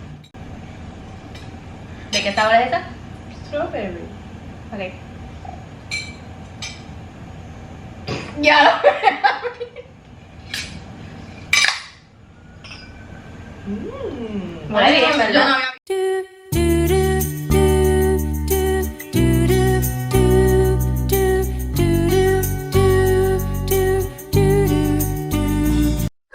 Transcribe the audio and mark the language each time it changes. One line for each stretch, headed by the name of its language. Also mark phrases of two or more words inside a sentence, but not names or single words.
Spanish: ¿De qué sabor es esa? Strawberry. Ok. Ya lo Huele bien, Yo ¿verdad? no había do do do do do do do do do do do do.